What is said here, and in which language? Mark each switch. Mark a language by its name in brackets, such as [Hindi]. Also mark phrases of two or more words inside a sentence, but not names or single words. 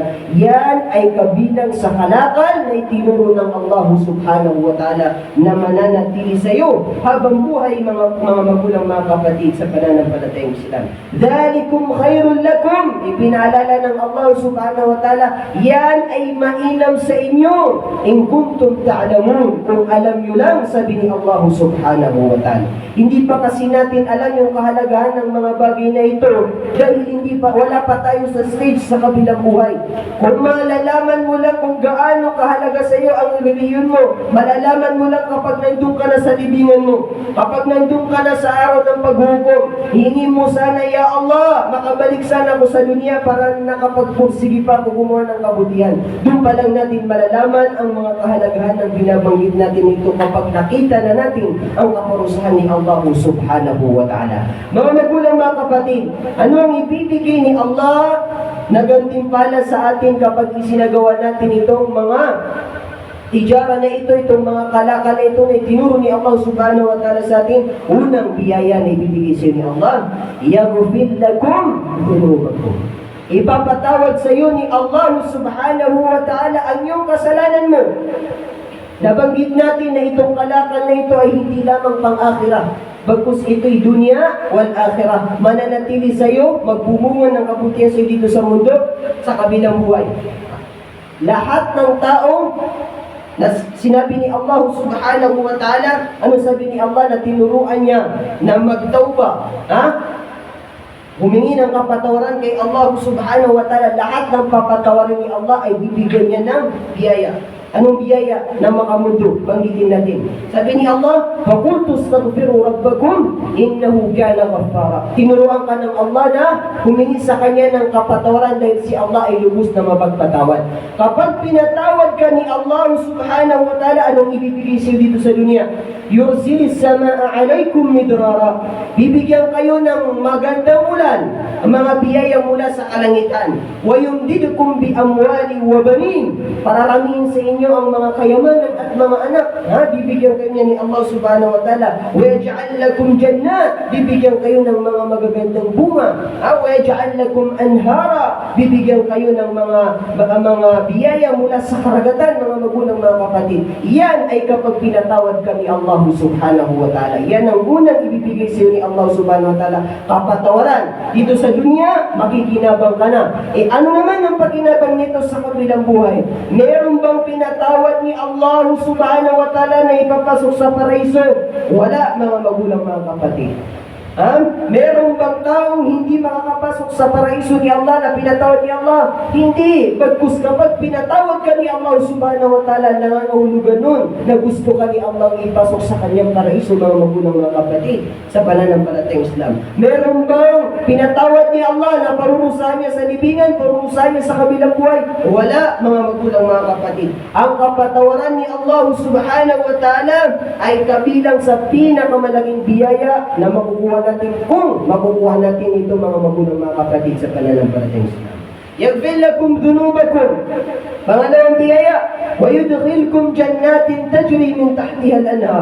[Filipino] Yan ay kabilang sa kalakal na itinuro ng Allah [Arabic] سبحانه وتعالى [Filipino] na mananatili sa iyo habang buhay, mga magulang, mga kapatid, sa pananampalatayang Islam. [Arabic] ذلكم خير لكم. [Filipino] Ipinaalala ng Allah [Arabic] سبحانه وتعالى, [Filipino] yan ay mainam sa inyo [Arabic] إن كنتم تعلمون, [Filipino] kung alam nyo lang, sabi ni Allah [Arabic] سبحانه وتعالى. [Filipino] Hindi pa kasi natin alam yung kahalagahan ng mga bagay na ito dahil wala pa tayo sa stage sa kabilang buhay. Kung malalaman mo lang kung gaano kahalaga sa iyo ang reliyon mo, malalaman mo lang kapag nandun ka na sa libingan mo, kapag nandun ka na sa araw ng paghukom, hingi mo sana, [Arabic] يا الله, [Filipino] makabalik sana ako sa dunya para nakapagpursige pa ako gumawa ng kabutihan. Doon pa lang natin malalaman ang mga kahalagahan ng binabanggit natin ito kapag nakita na natin ang kaparusahan ni Allah [Arabic] سبحانه وتعالى. [Filipino] Mga magulang, mga kapatid, ano ang ibibigay ni Allah na gantimpala sa atin kapag isinagawa natin itong mga Tijara na ito, itong mga kalakal na ito na tinuro ni Allah [Arabic] سبحانه وتعالى [Filipino] sa atin, unang biyaya na ibibigay sa ni Allah, [Arabic] يغفر لكم ذنوبكم. [Filipino] Ipapatawad sa iyo ni Allah [Arabic] سبحانه وتعالى [Filipino] ang iyong kasalanan mo. Nabanggit natin na itong kalakal na ito ay hindi lamang pang-akhirah, bagkus ito'y [Arabic] دنيا والآخرة. [Filipino] Mananatili sa iyo, magbumunga ng kabutihan sa iyo dito sa mundo, sa kabilang buhay. Lahat ng tao na sinabi ni Allah [Arabic] سبحانه وتعالى, [Filipino] ano sabi ni Allah na tinuruan niya na magtauba, humingi ng kapatawaran kay Allah [Arabic] سبحانه وتعالى. [Filipino] Lahat ng papatawarin ni Allah ay bibigyan niya ng biyaya. Anong biyaya na makamundo? Banggitin natin. Sabi ni Allah, [Arabic] فَقُلْتُ اسْتَغْفِرُوا رَبَّكُمْ إِنَّهُ كَانَ غَفَّارًا. [Filipino] Tinuruan ka ng Allah na humingi sa Kanya ng kapatawaran dahil si Allah ay lubos na mapagpatawad. Kapag pinatawad ka ni Allah [Arabic] سبحانه وتعالى, [Filipino] anong ibibigay sa'yo dito sa dunya? [Arabic] يُرْسِلِ السَّمَاءَ عَلَيْكُمْ مِدْرَارًا. [Filipino] Bibigyan kayo ng magandang ulan, ang mga biyaya mula sa kalangitan. [Arabic] وَيُمْدِدْكُمْ بِأَمْوَالٍ وَبَنِينَ. [Filipino] Pararamihin sa inyo ang mga kayamanan at mga anak. Bibigyan kayo niya ni Allah [Arabic] سبحانه وتعالى. وَيَجْعَلْ لَكُمْ جَنَّاتٍ. [Filipino] Bibigyan kayo ng mga magagandang bunga. [Arabic] وَيَجْعَلْ لَكُمْ أَنْهَارًا. [Filipino] Bibigyan kayo ng mga biyaya mula sa karagatan, mga magulang, mga kapatid. Yan ay kapag pinatawad ka ni Allah [Arabic] سبحانه وتعالى. [Filipino] Yan ang unang ibibigay sa iyo ni Allah [Arabic] سبحانه وتعالى, [Filipino] kapatawaran. Dito sa dunya, makikinabang ka na. Ano naman ang pakinabang nito sa kabilang buhay? Meron bang pinatawad ni Allah [Arabic] سبحانه وتعالى [Filipino] na ipapasok sa paraiso? Wala, mga magulang, mga kapatid. Meron bang taong hindi makakapasok sa paraiso ni Allah na pinatawad ni Allah? Hindi. Bagkus kapag pinatawad ka ni Allah [Arabic] سبحانه وتعالى, [Filipino] nangangahulugan nun na gusto ka ni Allah ipasok sa kanyang paraiso, mga magulang, mga kapatid, sa pananampalatayang Islam. Meron bang pinatawad ni Allah na parurusahan niya sa libingan, parurusahan niya sa kabilang buhay? Wala, mga magulang, mga kapatid. Ang kapatawaran ni Allah [Arabic] سبحانه وتعالى [Filipino] ay kabilang sa pinakamalaking biyaya na makukuha natin kung makukuha natin ito, mga magulang, mga kapatid, sa pananampalatayang Islam. [Arabic] يَغْفِرْ لَكُمْ ذُنُوبَكُمْ. [Filipino] Pangalawang biyaya, [Arabic] وَيُدْخِلْكُمْ جَنَّاتٍ تَجْرِي مِنْ تَحْتِهَا الْأَنْهَارُ.